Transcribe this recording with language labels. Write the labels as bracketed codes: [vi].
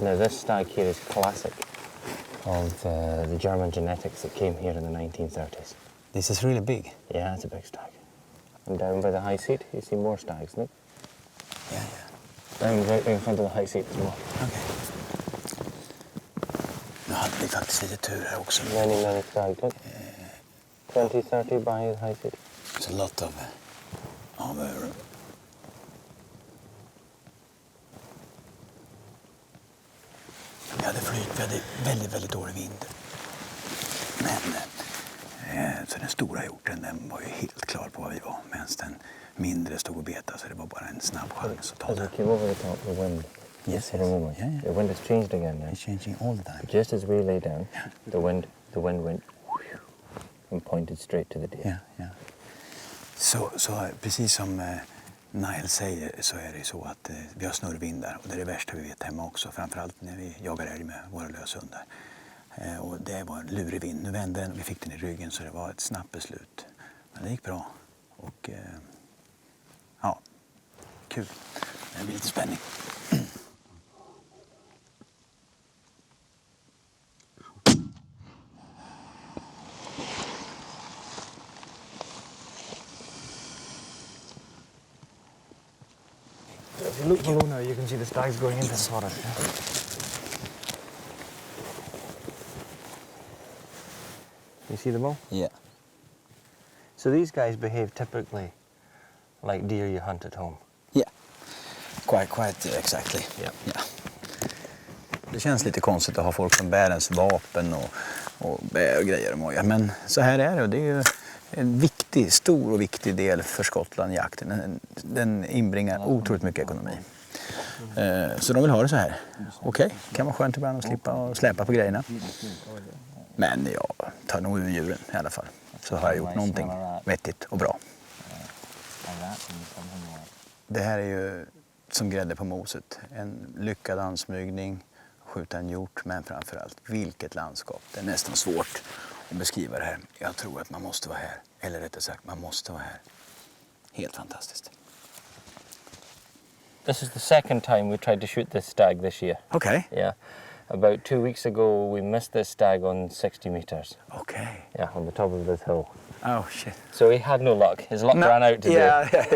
[en] Now this stag here is classic of the German genetics that came here in the 1930s. This is really big. Yeah, it's a big stag. And down by the high seat, you see more stags, no? Yeah. Down right in front of the high seat as well. [sv] Okej. Nu hade vi faktiskt lite tur här också. [en] Many stags, look. 20, 30 by the high seat. It's a lot of [sv] vi hade flyt, vi hade väldigt dålig vind. Men så den stora hjorten, den var ju helt klar på vad vi var. Medan den mindre stod och betade, så det var bara en snabb chans att ta [en] As we [sv] den. [en] came over the top, the wind. Yes. Remember, Yeah. the wind has changed again now. It's changing all the time. Just as we lay down, the wind went and pointed straight to the deer. [sv] Ja. Så precis som Nile säger, så är det så att vi har snurrvindar, och det är det värsta vi vet hemma också, framförallt när vi jagar älg med våra löshundar. Och det var en lurig vind. Nu vände den och vi fick den i ryggen, så det var ett snabbt beslut. Men det gick bra. Och ja, kul. Det blir lite spänning. [en] If you look below now, you can see the stags going into the forest. You see them all? Yeah. So these guys behave typically like deer you hunt at home. Yeah. Quite exactly. Yeah. [sv] Ja. Det känns lite konstigt att ha folk som bär ens vapen och bär och grejer och moja. Men så här är det, och det är ju en stor och viktig del för Skottland, jakten. Den inbringar otroligt mycket ekonomi. Så de vill ha det så här. Okej, kan vara skönt ibland att slippa och släpa på grejerna. Men jag tar nog ur djuren i alla fall. Så har jag gjort någonting vettigt och bra. Det här är ju som grädde på moset. En lyckad ansmygning, skjuta en hjort, men framförallt vilket landskap. Det är nästan svårt att beskriva det här. Jag tror att man måste vara här. Eller rättare sagt, man måste vara här. Helt fantastiskt. [en] This is the second time we tried to shoot this stag this year. [sv] Okej. [en] Yeah. About 2 weeks ago, we missed this stag on 60 meters. [sv] Okej. [en] Yeah, on the top of this hill. Oh shit. So he had no luck. His luck ran out today. Yeah.